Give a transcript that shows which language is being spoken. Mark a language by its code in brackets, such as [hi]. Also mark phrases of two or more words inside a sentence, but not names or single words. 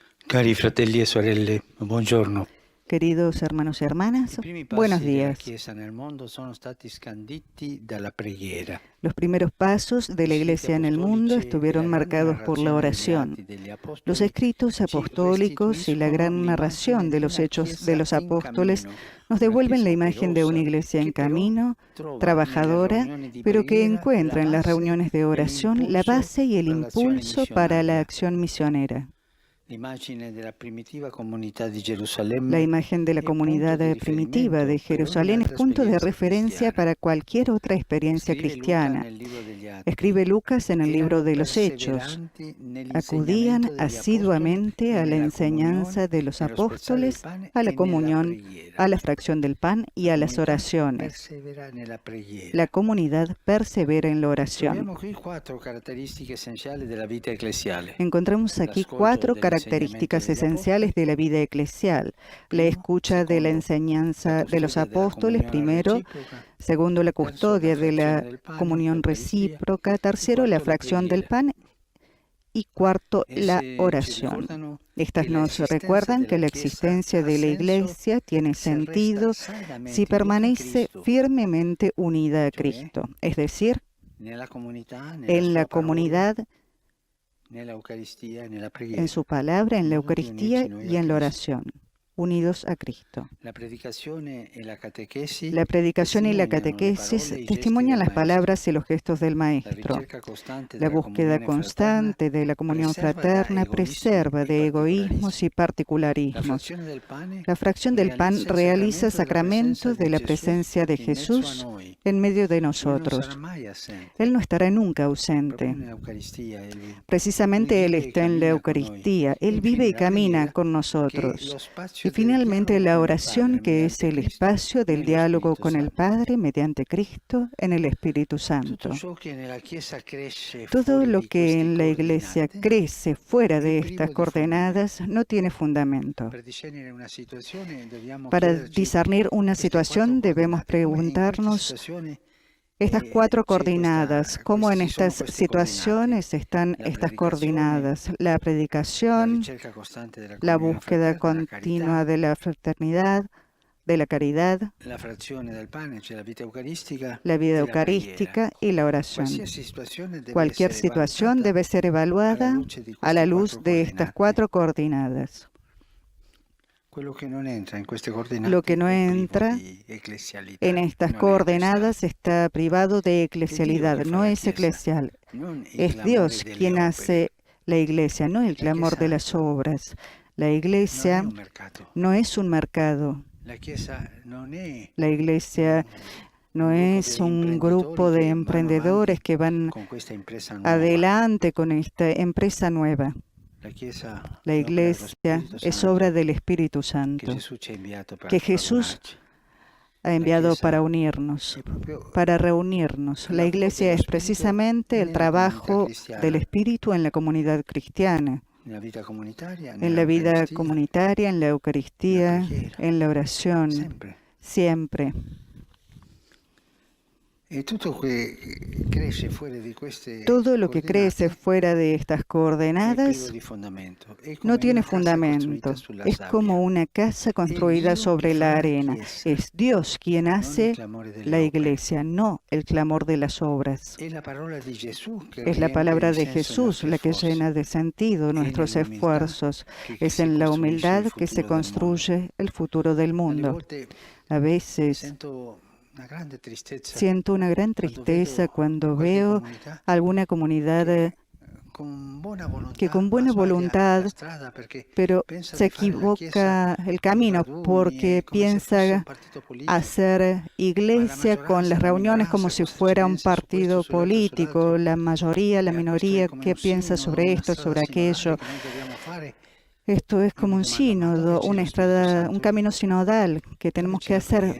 [it] Cari fratelli e sorelle, buongiorno. [es] Queridos hermanos y hermanas, [it] I primi [es] buenos [it] passi della [es] días. [it] Chiesa nel mondo sono stati scanditi dalla preghiera. [es] Los primeros pasos de la [it] I scritti [es] Iglesia en el mundo [it] apostolici e [es] estuvieron [it] la grande [es] marcados por la [it] narrazione degli [es] oración. [it] atti degli [es] Los [it] apostoli [es] escritos [it] ci [es] apostólicos y la [it] restituiscono [es] gran narración [it] l'immagine [es] de [it] di [es] los [it] una [es] hechos de [it] Chiesa [es] los [it] in [es] apóstoles [it] cammino, [es] nos [it] una [es] devuelven la [it] Chiesa [es] imagen de una [it] operosa [es] iglesia en [it] che però [es] camino, [it] trova nelle [es] trabajadora, [it] riunioni di [es] pero que [it] preghiera la [es] encuentra en las [it] base [es] reuniones de [it] e [es] oración la [it] l'impulso [es] base y el [it] per l'azione [es] impulso para la [it] missionaria. [es] acción misionera. [it] L'immagine della primitiva comunità di [es] La [it] Gerusalemme [es] imagen de la [it] è punto [es] comunidad [it] di [es] primitiva de [it] riferimento per ogni [es] Jerusalén es [it] altra [es] punto de [it] esperienza [es] referencia [it] cristiana. [es] para cualquier otra experiencia [it] Scrive Luca [es] cristiana. [it] nel libro degli Atti, [es] Escribe Lucas en el libro [it] erano [es] de los Hechos. [it] perseveranti [es] Acudían [it] nell'insegnamento degli apostoli [es] asiduamente [it] e [es] a la [it] nella [es] enseñanza [it] comunione, [es] de los [it] nello spezzare del [es] apóstoles, [it] pane [es] a la [it] e nella [es] comunión, [it] preghiera. [es] a la fracción del pan y [it] La [es] a las [it] comunità [es] oraciones. [it] persevera nella preghiera. [es] La comunidad persevera en la oración. [it] Troviamo qui quattro caratteristiche essenziali della vita ecclesiale. [es] Encontramos aquí [it] L'ascolto [es] 4 [it] dell'insegnamento [es] características [it] degli [es] esenciales [it] apostoli, [es] de la vida eclesial. La [it] primo, [es] escucha de la [it] secondo, la [es] enseñanza de los [it] custodia della [es] apóstoles, [it] comunione [es] primero. [it] reciproca, [es] Segundo, la [it] terzo, la [es] custodia de [it] frazione [es] la [it] del pane, [es] comunión [it] l'Eucaristia, [es] recíproca. [it] e [es] Tercero, la [it] quarto, la [es] fracción del [it] preghiera. [es] pan. Y cuarto, la [it] Esse ci [es] oración. [it] ricordano [es] Estas [it] che la [es] nos [it] esistenza [es] recuerdan que [it] della [es] la [it] Chiesa [es] existencia [it] ha [es] de la [it] senso [es] Iglesia tiene [it] se resta [es] sentido si [it] saldamente unita in [es] permanece [it] Cristo, [es] firmemente unida a [it] cioè [es] Cristo, es decir, [it] nella comunità, nella [es] en la [it] sua parola, [es] comunidad, [it] nella Eucaristia e nella [es] en [it] preghiera, [es] su palabra, en [it] in [es] la [it] modo di [es] Eucaristía [it] unirci noi [es] y [it] a [es] en la [it] Cristo. [es] oración, unidos a Cristo. [it] La predicazione e la catechesi [es] La predicación y la [it] testimoniano le [es] catequesis [it] parole e i gesti [es] testimonian [it] del [es] las [it] Maestro. [es] palabras y los gestos del [it] La [es] Maestro. [it] ricerca costante [es] La [it] della [es] búsqueda [it] comunione fraterna [es] constante de la comunión [it] preserva da [es] fraterna [it] egoismi [es] preserva [it] e [es] de egoísmos [it] particolarismi. [es] y [it] La [es] particularismos. [it] frazione del pane [es] La fracción del pan realiza sacramentos de la presencia de [it] in mezzo a [es] Jesús [it] noi. [es] en medio de [it] Lui non sarà [es] nosotros. [it] mai assente. [es] Él no estará nunca [it] Proprio [es] ausente. [it] nell'Eucaristia Lui [es] Precisamente Él [it] vive e [es] está en la [it] cammina con noi. [es] Eucaristía. [it] E [es] Él [it] infine [es] vive y [it] la [es] camina [it] preghiera, [es] con [it] che è [es] nosotros. [it] lo [es] Y [it] spazio del [es] finalmente [it] dialogo [es] la [it] con il [es] oración, [it] Padre [es] que es [it] mediante [es] el [it] Cristo [es] espacio del [it] nello [es] diálogo [it] Spirito [es] con el [it] Santo. [es] Padre mediante Cristo en el Espíritu [it] Tutto [es] Santo. [it] ciò che nella Chiesa cresce [es] Todo [it] fuori [es] lo [it] di [es] que [it] queste [es] en la Iglesia [it] coordinate [es] crece fuera [it] è [es] de [it] privo [es] estas [it] di [es] coordenadas no tiene fundamento. [it] Per discernere una situazione dobbiamo [es] Para [it] chiederci [es] discernir una [it] queste quattro [es] situación debemos [it] coordinate, come in queste [es] preguntarnos [it] situazioni [es] estas 4 [it] c'è [es] coordenadas, cómo en [it] ci sono [es] estas [it] queste coordinate. [es] situaciones están [it] La [es] estas [it] predicazione, [es] coordinadas. La [it] la [es] predicación, [it] ricerca costante della [es] la [it] comunione [es] búsqueda [it] fraterna, la [es] continua [it] carità, [es] de la fraternidad, de la caridad, [it] la frazione del pane, cioè la vita eucaristica [es] la vida [it] e la preghiera. [es] eucarística y la oración. [it] Qualsiasi situazione deve [es] Cualquier [it] essere [es] situación [it] valutata [es] debe ser [it] alla [es] evaluada [it] luce di [es] a la [it] queste [es] luz [it] quattro [es] de estas [it] coordinate. [es] 4 coordenadas. [it] Quello che non entra in queste [es] Lo [it] coordinate [es] que no [it] è privo [es] entra [it] di ecclesialità, [es] en estas [it] non è [es] coordenadas [it] ecclesiale. [es] está privado de [it] È Dio [es] eclesialidad, [it] che fa [es] no [it] la [es] es [it] Chiesa, [es] eclesial. [it] non i [es] Es [it] clamori [es] Dios [it] delle [es] quien [it] opere. [es] hace la iglesia, no el [it] La [es] clamor de [it] Chiesa [es] las obras. La [it] non è [es] iglesia [it] un mercato. [es] no es un mercado. [it] La Chiesa non è [es] La iglesia no [it] un [es] es un grupo de emprendedores que van [it] con questa impresa nuova. [es] adelante con esta empresa nueva. [it] La Chiesa [es] La [it] è opera dello [es] iglesia [it] Spirito [es] es [it] Santo [es] obra del Espíritu [it] che [es] Santo, [it] Gesù ci ha inviato per [es] que Jesús [it] radunarci. [es] ha enviado [it] Chiesa [es] para unirnos, [it] è proprio [es] para reunirnos. [it] il [es] La [it] lavoro [es] iglesia [it] dello [es] es [it] Spirito [es] precisamente el [it] nella [es] trabajo [it] comunità cristiana, [es] del Espíritu en la comunidad cristiana, [it] nella vita comunitaria, [es] en la vida [it] nell'Eucaristia, [es] comunitaria, en la [it] nella [es] Eucaristía, [it] preghiera, [es] en la oración, [it] sempre. [es] siempre. [it] E tutto che cresce fuori di queste [es] Todo lo que crece [it] coordinate [es] fuera de estas [it] è privo [es] coordenadas [it] di fondamento. È [es] no [it] come [es] tiene [it] una casa [es] fundamento. [it] costruita sulla [es] Es [it] sabbia. [es] como una casa construida [it] Dio [es] sobre [it] che fa [es] la [it] la [es] arena. [it] Chiesa, [es] Es Dios quien [it] non il [es] hace [it] clamore delle [es] la [it] opere. [es] iglesia, no el clamor de las obras. [it] È la parola di Gesù che [es] Es la [it] riempie [es] palabra [it] di [es] de [it] senso i [es] Jesús [it] nostri [es] la que [it] sforzi. [es] llena de sentido [it] È [es] nuestros [it] nell'umiltà [es] esfuerzos. [it] che [es] Es [it] si [es] en la [it] costruisce [es] humildad [it] il [es] que se [it] futuro del mondo. [es] construye el futuro del [it] Alle [es] mundo. [it] volte [es] A veces [it] sento una grande tristezza [es] siento una gran [it] quando [es] tristeza [it] vedo [es] cuando [it] qualche [es] veo [it] comunità [es] alguna comunidad [it] che con buona volontà, [es] que con [it] ma [es] buena [it] sbaglia [es] voluntad, [it] la strada perché [es] pero [it] pensa [es] se [it] di fare la Chiesa [es] equivoca el [it] con [es] camino [it] raduni, [es] porque [it] come se fosse un [es] piensa [it] partito politico. [es] hacer iglesia con las reuniones como si fuera un partido político. La mayoría, la minoría, ¿qué piensa sobre esto, sobre aquello? Esto es como un sínodo, una estrada, un camino sinodal que tenemos que hacer.